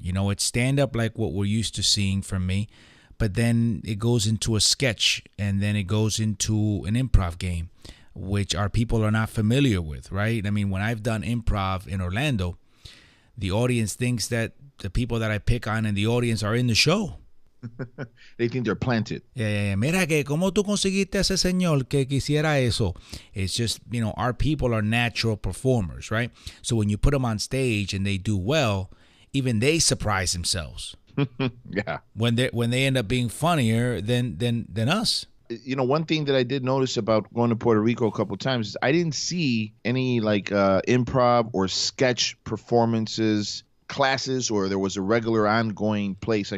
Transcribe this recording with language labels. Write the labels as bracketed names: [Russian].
[English] You know, it's stand-up like what we're used to seeing from me, but then it goes into a sketch, and then it goes into an improv game, which our people are not familiar with, right? I mean, when I've done improv in Orlando, the audience thinks that the people that I pick on in the audience are in the show. They think they're planted. Yeah. [Spanish] Mira que cómo tú conseguiste ese señor que quisiera eso. [English] It's just, you know, our people are natural performers, right? So when you put them on stage and they do well, even they surprise themselves. Yeah. When they end up being funnier than us. You know, one thing that I did notice about going to Puerto Rico a couple of times is I didn't see any like improv or sketch performances, classes, or there was a regular ongoing place.